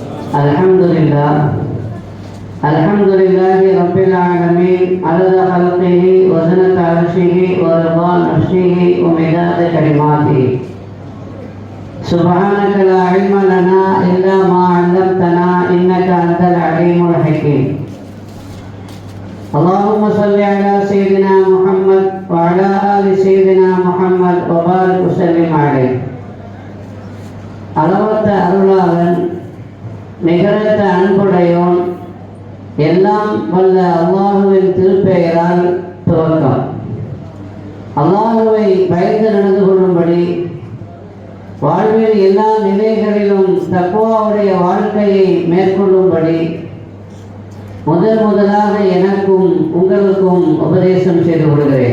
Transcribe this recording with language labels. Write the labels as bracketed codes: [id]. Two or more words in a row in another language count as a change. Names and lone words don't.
[ar] الحمد لله رب العالمين عدد خلقه وزنة عرشه ورضا نفسه ومداد كلماته سبحانك لا علم لنا إلا ما علمتنا إنك أنت العليم الحكيم اللهم صل على سيدنا محمد وعلى آل سيدنا محمد وبارك وسلم عليه [ta] அளவற்ற அருளாளன் நிகரற்ற அன்புடையோன் எல்லாம் வல்ல அல்லாஹுவின் திருப்பெயரால் துவக்கம். அல்லாஹுவை பயந்து நடந்து கொள்ளும்படி வாழ்வில் எல்லா நிலைகளிலும் தக்வாவுடைய வாழ்க்கையை மேற்கொள்ளும்படி முதலாக எனக்கும் உங்களுக்கும் உபதேசம் செய்து கொள்கிறேன்.